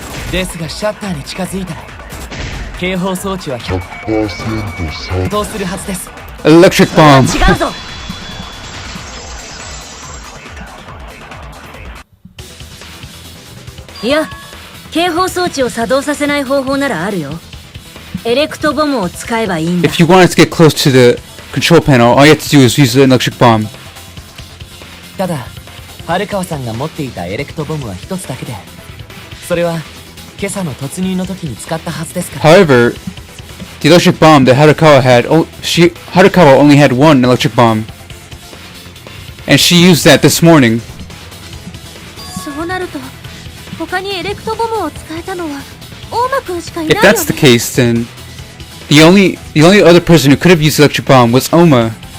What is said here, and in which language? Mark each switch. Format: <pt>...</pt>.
<ja>ですがシャッターに近づいたら警報装置は100%作動するはずです。</ja> <en>Electric bomb.</en> <ja>違うぞ。いや、警報装置を作動させない方法ならあるよ。エレクトボムを使えばいいんだ。</ja> <en>If you wanted to get close to the control panel, all you have to do is use the electric bomb.</en> <ja>ただ春川さんが持っていたエレクトボムは一つだけで、それは今朝の突入の時に使ったはずですから。</ja> <en>However, the electric bomb that Harukawa only had one electric bomb, and she used that this morning.</en> <ja>そうなると他にエレクトボムを使えたのは大間くんしかいない</ja> <en>If</en> <ja>よ</ja> <en>that's the</en> <ja>ね。</ja> <en>case, then the only other person who could have used the electric bomb was Oma.</en>